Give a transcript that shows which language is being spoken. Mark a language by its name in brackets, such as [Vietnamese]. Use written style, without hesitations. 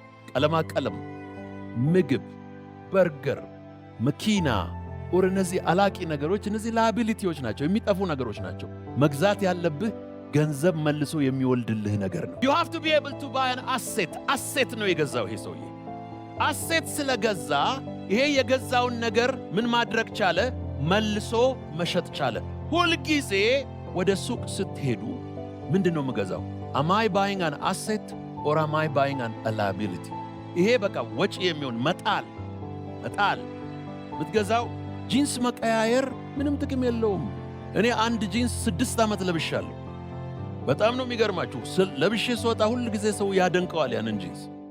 [Amharic] ቀለማ ቀለም፣ ምግብ፣ በርገር፣ መኪና ወር እነዚህ አላቂ ነገሮች፣ እነዚህ ላያቢሊቲዎች ናቸው፣ የሚጠፉ ነገሮች ናቸው። መግዛት ያለብህ ገንዘብ መልሶ የሚወልድልህ ነገር ነው። [English] you have to be able to buy an asset። [Amharic] አሴት ነው የገዛው ይሄ ሰውዬ። አሴት ስለገዛ ይሄ የገዛውን ነገር ምን ማድረግ ቻለ? መልሶ መሸጥ ቻለ። ሁልጊዜ ወደ ሱቅ ስትሄዱ ምንድነው የምገዛው? [English] am I buying an asset or am I buying a liability? [Amharic] ይሄ በቃ ወጪ የሚሆን መጣል ምትገዛው። ጂንስ መቀያየር ምንም ጥቅም የለውም። እኔ አንድ ጂንስ 6 ዓመት ለብሻለሁ። በጣም ነው የሚገርማችሁ። ለብሼ ስወጣ ሁል ጊዜ ሰው ያደንቀዋል ያንን ጂንስ።